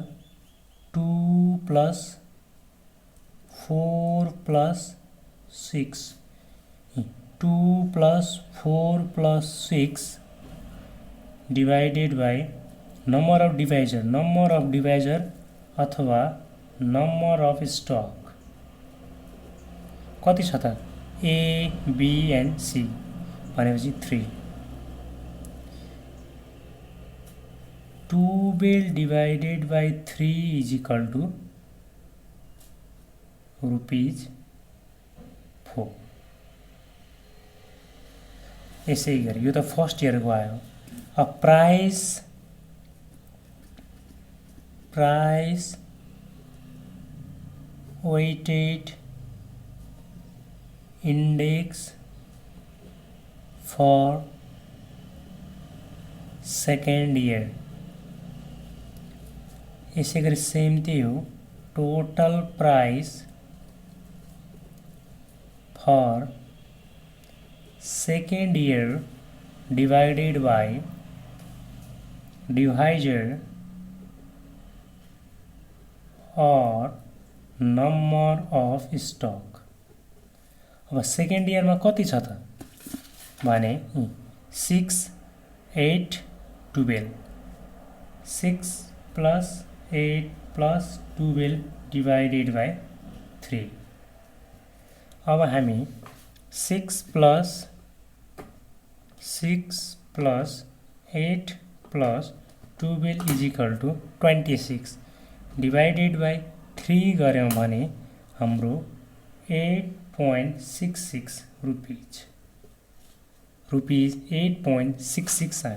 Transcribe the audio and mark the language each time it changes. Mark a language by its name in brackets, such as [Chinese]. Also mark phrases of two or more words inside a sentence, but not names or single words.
[Nepali] 2 + 4 + 6 2 + 4 + 6 [English] divided by number of divisor [Nepali] अथवा [English] number of stock [Nepali] कति छ त? [English] A, B and C [Nepali] भनेपछि 3। [English] 12 divided by 3 is equal to ₹4। [Nepali] यसै गरी यो त [English] first year [Nepali] को आयो। [English] अब price weighted index for second year [Nepali] इसे गरी सेम त्यही हो [English] total price for second year divided by divisor and number of stock. [Nepali] अब सेकेंड ईयर में कति छ त भने 6 8 12 6 + 8 + 12 [English] divided by [Nepali] 3। अब हामी 6 + 8 + 12 [English] is equal to [Nepali] 26 [English] divided by [Nepali] 3 गऱ्यौँ भने हाम्रो 8.66 रुपिज 8.66 आयो।